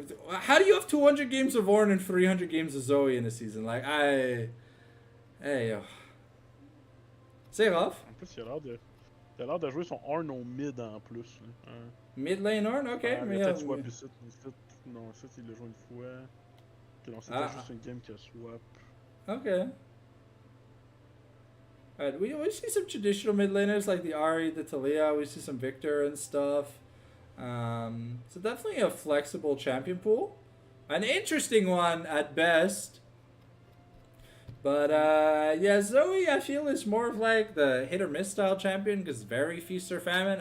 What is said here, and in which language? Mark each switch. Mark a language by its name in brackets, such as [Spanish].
[English] How do you have 200 games of Ornn and 300 games of Zoe in a season? Hey, yo. [French] C'est rough. En plus, il a l'air de jouer son Arn au mid en plus. Là. [English] Mid lane Ornn, ok. [French] Il a peut-être swap ici. Non, ça, il l'a joué une fois. Ok, non, c'était juste une game qui a swap. [English] Okay. Alright, we see some traditional mid laners like the Ahri, the Talia. We see some Victor and stuff. So definitely a flexible champion pool. An interesting one at best. But yeah, Zoe I feel is more of like the hit or miss style champion because very feast or famine.